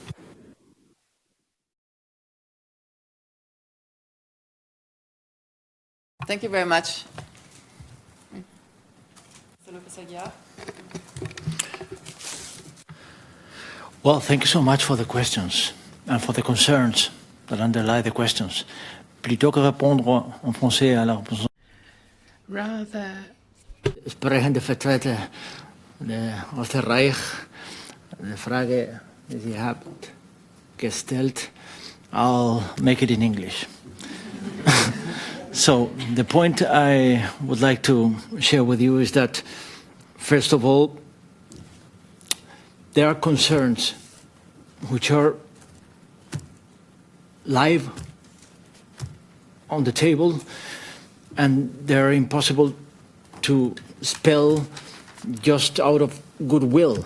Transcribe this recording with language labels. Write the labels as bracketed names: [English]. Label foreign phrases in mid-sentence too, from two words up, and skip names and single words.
[English] Thank you very much. Well, thank you so much for the questions and for the concerns that underlie the questions. [French] Plutôt que répondre en français à la réponse, [German] sprechende Vertreter aus der Reich, die Frage, die Sie habt gestellt, [English] I'll make it in English. So the point I would like to share with you is that, first of all, there are concerns which are live on the table, and they're impossible to spell just out of goodwill.